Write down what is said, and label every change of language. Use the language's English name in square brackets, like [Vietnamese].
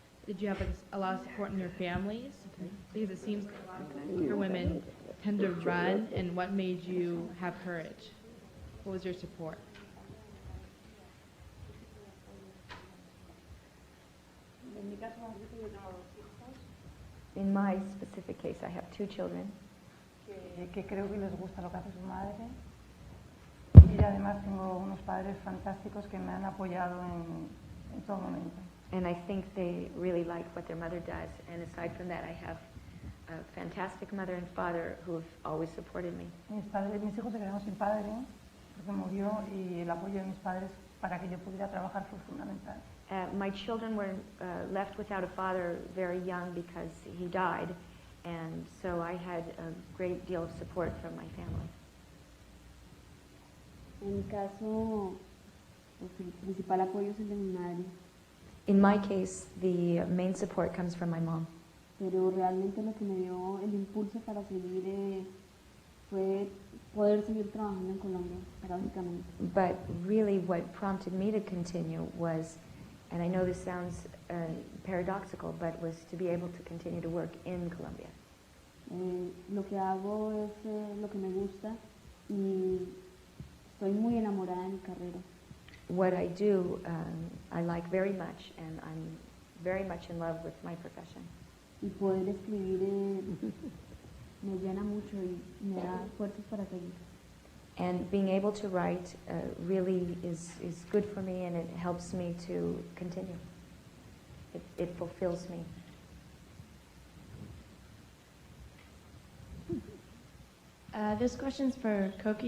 [English] Did you have a lot of support in your families? Because it seems your women tend to run, and what made you have courage? What was your support? In my specific case, I have 2 children. [Spanish] Que creo que les gusta lo que hace su madre. Y además tengo unos padres fantásticos que me han apoyado en todo momento. [English] And I think they really like what their mother does. And aside from that, I have a fantastic mother and father who have always supported me. [Spanish] Mis hijos se quedaron sin padre porque murió y el apoyo de mis padres para que yo pudiera trabajar fue fundamental. [English] My children were left without a father very young because he died. And so I had a great deal of support from my family. [Spanish] En mi caso, el principal apoyo es el de mi madre. [English] In my case, the main support comes from my mom. [Spanish] Pero realmente lo que me dio el impulso para seguir fue poder seguir trabajando en Colombia, paradójicamente. [English] But really what prompted me to continue was, and I know this sounds paradoxical, but was to be able to continue to work in Colombia. [Spanish] Lo que hago es lo que me gusta y estoy muy enamorada de mi carrera. [English] What I do, I like very much, and I'm very much in love with my profession. [Spanish] Y poder escribir me llena mucho y me da fuerzas para seguir. [English] And being able to write really is good for me, and it helps me to continue. It fulfills me. This question's for Koki.